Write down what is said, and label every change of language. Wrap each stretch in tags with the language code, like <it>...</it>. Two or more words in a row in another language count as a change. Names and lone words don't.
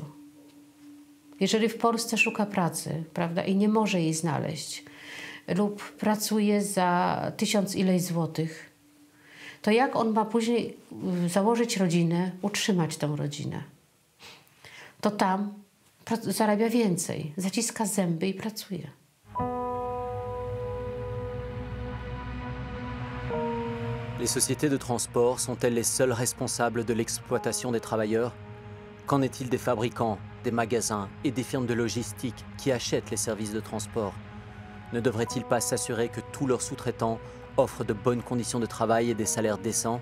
<pl>Jeżeli w Polsce szuka pracy, prawda, i nie może jej znaleźć, lub pracuje za 1000 ileś złotych, to jak on ma później założyć rodzinę, utrzymać tę rodzinę? To tam zarabia więcej, zaciska zęby i pracuje.</pl> <fr>Les sociétés de transport sont-elles les seules responsables de l'exploitation des travailleurs? Qu'en est-il des fabricants, des magasins et des firmes de logistique qui achètent les services de transport? Ne devraient-ils pas s'assurer que tous leurs sous-traitants offrent de bonnes conditions de travail et des salaires décents?</fr>